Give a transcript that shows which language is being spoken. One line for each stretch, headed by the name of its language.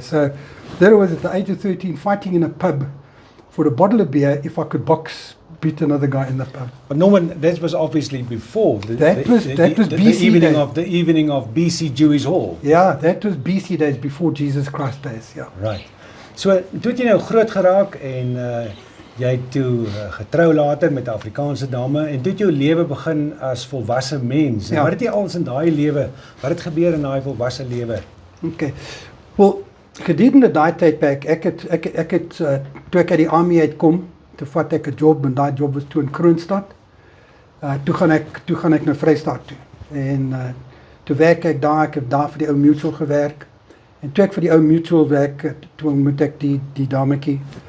English: So there I was at the age of 13 fighting in a pub for a bottle of beer if I could box beat another guy in the pub. But Norman, that was obviously before That was BC evening days. of the evening of BC Jewish Hall. Yeah, that was BC days, before Jesus Christ days, yeah. Right.
Afrikaans: So toe het jy nou groot geraak en jy het toe getrou later met 'n Afrikaanse dame en toe het jou lewe begin as volwasse mens. Ja. Wat het jy als in daai lewe? Wat het gebeur in daai volwasse lewe? Okay. Well, gedurende daai tydperk, ek het toe ek uit die army uitkom, toe vat ek 'n job en daai job was toe in Kroonstad. Toe gaan ek na Vrystaat toe. En toe werk ek daar, ek het daar vir die ou Mutual gewerk. En toe ek vir die ou Mutual werk, toe ontmoet ek die dametjie.